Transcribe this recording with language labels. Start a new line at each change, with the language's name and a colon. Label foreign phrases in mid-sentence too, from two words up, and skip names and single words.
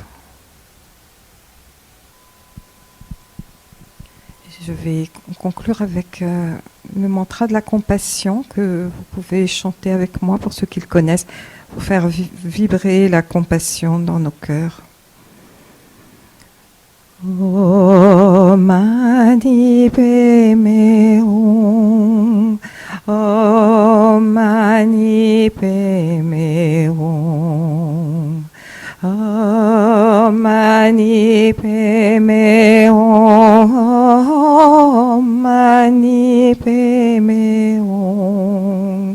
French: Je vais conclure avec le mantra de la compassion que vous pouvez chanter avec moi pour ceux qui le connaissent, pour faire vibrer la compassion dans nos cœurs.
Sanskrit: Om Mani Padme Hum, Om Mani Padme Hum, Om mani padme hum, mani padme hum.